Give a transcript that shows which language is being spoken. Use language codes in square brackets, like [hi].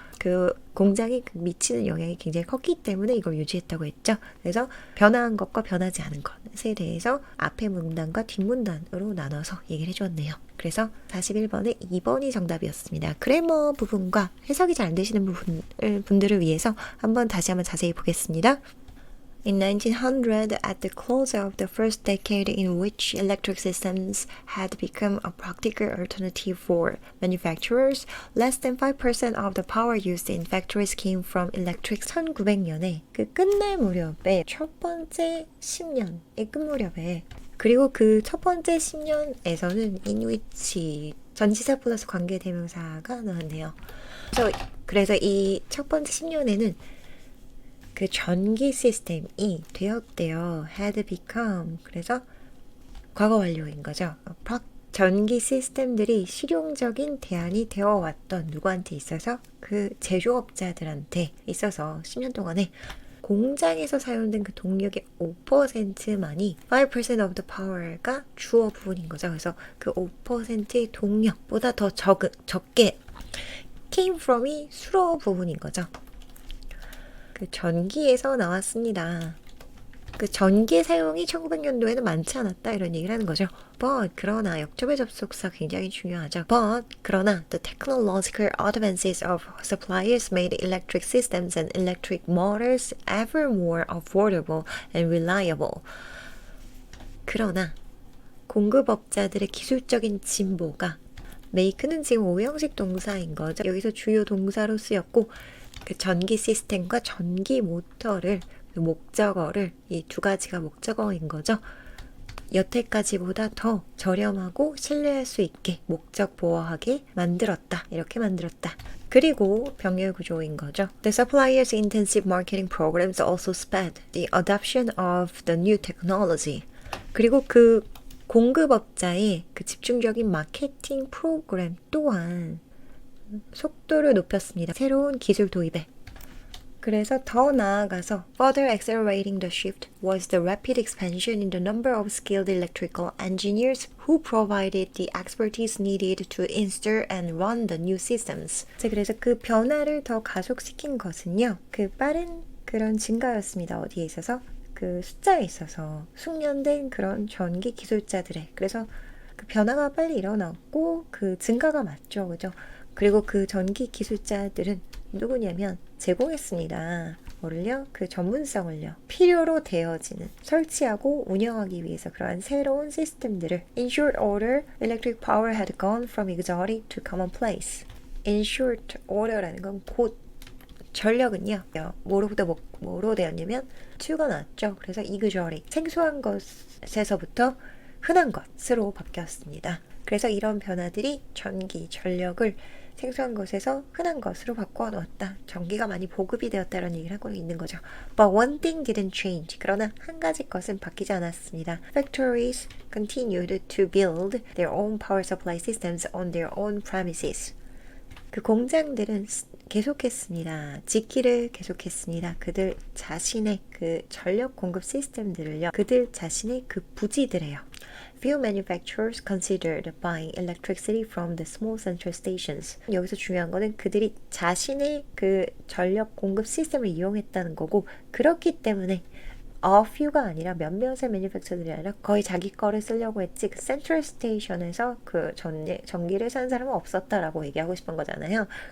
[ko] 그 공장이 미치는 영향이 굉장히 컸기 때문에 이걸 유지했다고 했죠. 그래서 변화한 것과 변하지 않은 것에 대해서 앞에 문단과 뒷문단으로 나눠서 얘기를 해주었네요. 그래서 41번에 2번이 정답이었습니다. 그래머 부분과 해석이 잘 안 되시는 분들을 위해서 다시 한번 자세히 보겠습니다. [en] In 1900, at the close of the first decade in which electric systems had become a practical alternative for manufacturers, less than 5% of the power used in factories came from electric. [ko] 1900년에 그 끝날 무렵에 첫 번째 10년의 끝 무렵에 그리고 그 첫 번째 10년에서는 [en] in which [ko] 전치사 플러스 관계대명사가 나왔네요. 그래서 이 첫 번째 10년에는 그 전기 시스템이 되었대요. [en] had become. [ko] 그래서 과거 완료인 거죠. 전기 시스템들이 실용적인 대안이 되어 왔던 누구한테 있어서? 그 제조업자들한테 있어서 10년 동안에 공장에서 사용된 그 동력의 5%만이 [en] 5% of the power [ko] 가 주어 부분인 거죠. 그래서 그 5%의 동력보다 더 적게 [en] came from [ko] 이 수로 부분인 거죠. 그 전기에서 나왔습니다. 그 전기 사용이 1900년도에는 많지 않았다 이런 얘기를 하는 거죠. [en] But [ko] 그러나 역접의 접속사 굉장히 중요하죠. [en] But [ko] 그러나 [en] the technological advances of suppliers made electric systems and electric motors ever more affordable and reliable. [ko] 그러나 공급업자들의 기술적인 진보가 make는 지금 오형식 동사인 거죠. 여기서 주요 동사로 쓰였고 그 전기 시스템과 전기 모터를 목적어를 이 두 가지가 목적어인 거죠. 여태까지보다 더 저렴하고 신뢰할 수 있게 목적 보호하게 만들었다. 이렇게 만들었다. 그리고 병렬 구조인 거죠. [en] The suppliers' intensive marketing programs also sped the adoption of the new technology. [ko] 그리고 그 공급업자의 그 집중적인 마케팅 프로그램 또한 속도를 높였습니다. 새로운 기술 도입에. 그래서 더 나아가서 [en] further accelerating the shift was the rapid expansion in the number of skilled electrical engineers who provided the expertise needed to install and run the new systems. [ko] 그래서 그 변화를 더 가속시킨 것은요. 그 빠른 그런 증가였습니다. 어디에 있어서? 그 숫자에 있어서 숙련된 그런 전기 기술자들의. 그래서 그 변화가 빨리 일어났고 그 증가가 맞죠. 그죠? 그리고 그 전기 기술자들은 누구냐면 제공했습니다. 뭐를요? 그 전문성을요. 필요로 되어지는 설치하고 운영하기 위해서 그러한 새로운 시스템들을 [en] In short order, electric power had gone from exotic to commonplace. In short order [ko] 라는 건 곧 전력은요. 뭐로부터 뭐로 되었냐면 to가 나왔죠. 그래서 exotic 생소한 것에서부터 흔한 것으로 바뀌었습니다. 그래서 이런 변화들이 전기, 전력을 생소한 것에서 흔한 것으로 바꿔 놓았다. 전기가 많이 보급이 되었다는 얘기를 하고 있는 거죠. [en] But one thing didn't change. [ko] 그러나 한 가지 것은 바뀌지 않았습니다. [en] Factories continued to build their own power supply systems on their own premises. [ko] 그 공장들은 계속했습니다. 짓기를 계속했습니다. 그들 자신의 그 전력 공급 시스템들을요. 그들 자신의 그 부지들에요. [en] Few manufacturers considered buying electricity from the small central stations. [ko] 여기서 중요한 거는 그들이 자신의 그 전력 공급 시스템을 이용했다는 거고 그렇기 때문에 [en] a few [ko] 가 아니라 몇몇의 매니팩처들이 아니라 거의 자기 거를 쓰려고 했지 그 센트럴 스테이션에서 그 전기를 사는 사람은 없었다라고 얘기하고 싶은 거잖아요.